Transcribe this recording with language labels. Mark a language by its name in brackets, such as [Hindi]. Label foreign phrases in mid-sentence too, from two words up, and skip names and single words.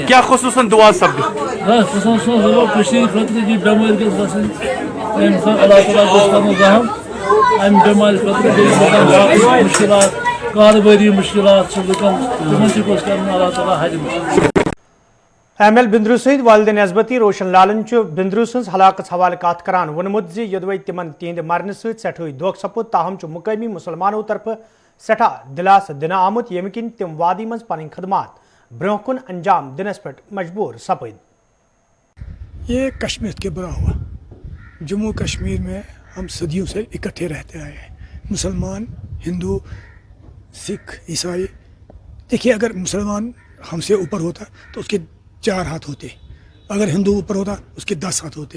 [Kashmiri] کیا خصوصاً دعا سپد خصوصاً خطرٕ یہ بٮ۪مٲرۍ گژھِ گژھٕنۍ اللہ تعالیٰ گژھِ کرُن رحم ام بیمار خطر گئی مشکلات کاروباری مشکلات سے لکن تمن تہ گوس کرن اللہ تعالیٰ حل ایم ایل بندرو سید والد نسبتی روشن لالن بندرو سز ہلاکت حوالہ کت کران وونمت زِ یودوے تمن تہند مرنہ سۭتۍ سٮ۪ٹھٕے دھوکہ سپُد تاہم مقامی مسلمانوں طرف سٹھا دلاسہ دنہ آمت ییٚمہِ کِنۍ تم وادی منٛز پنٕنۍ خدمات برونٛہہ کُن انجام دنس پٮ۪ٹھ مجبور سپٕدۍ. [Urdu] یہ کشمیر کے برا ہوا. جموں کشمیر میں ہم صدیوں سے اکٹھے رہتے آئے ہیں، مسلمان، ہندو، سکھ، عیسائی. دیکھیے اگر مسلمان ہم سے اوپر ہوتا تو اس کے 4 ہاتھ ہوتے، اگر ہندو اوپر ہوتا اس کے 10 ہاتھ ہوتے.